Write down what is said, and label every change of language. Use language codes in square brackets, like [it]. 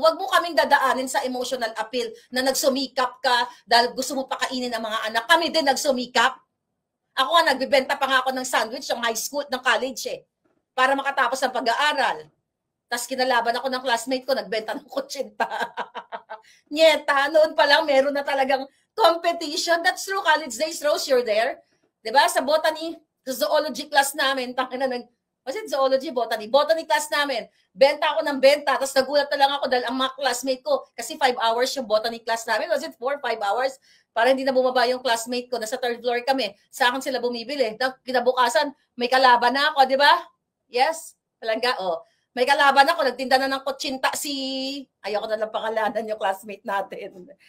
[tl] Wag mo kaming dadaanin sa emotional appeal na nagsumikap ka dahil gusto mo pakainin ang mga anak. Kami din nagsumikap. Ako nga, nagbibenta pa nga ako ng sandwich ng high school, ng college para makatapos ng pag-aaral. Tapos kinalaban ako ng classmate ko, nagbenta ng kutsinta. Nyeta, noon pa lang meron na talagang competition. [en] That's true, college days, Rose, you're there. Diba? [tl] Sa botany, sa zoology class namin, [en] was it zoology, botany? [tl] Botany class namin. Benta ako ng benta, tapos nagulat na lang ako dahil ang mga classmate ko, kasi 5 hours yung botany class namin. [en] Was it 4, 5 hours? [tl] Para hindi na bumaba yung classmate ko. Nasa 3rd floor kami. Sa akin sila bumibili. Kinabukasan, may kalaban na ako, di ba? Yes? Palangga, May kalaban ako, nagtinda na ng kutsinta ayoko na lang pangalanan yung classmate natin.